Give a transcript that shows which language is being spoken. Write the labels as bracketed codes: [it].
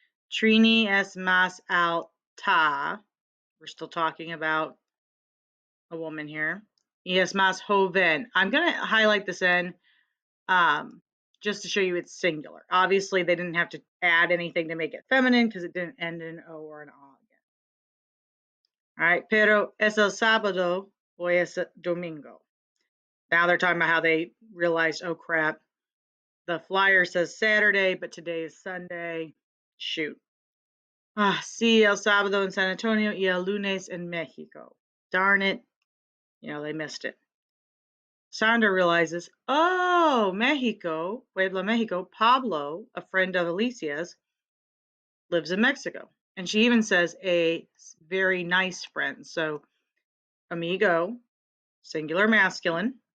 [es] Trini es más alta. [en] We're still talking about a woman here. [es] Y es más joven. [en] I'm going to highlight this in just to show you it's singular. Obviously, they didn't have to add anything to make it feminine because it didn't end in an O or an A again. All right, [es] pero es el sábado o es el domingo. [en] Now they're talking about how they realized, oh crap, the flyer says Saturday, but today is Sunday. Shoot. [es] Sí, el sábado en San Antonio y el lunes en Mexico. [en] Darn it. You know, they missed it. Sandra realizes, oh, Mexico, Puebla, Mexico, Pablo, a friend of Alicia's, lives in Mexico. And she even says a very nice friend. So, amigo, singular masculine.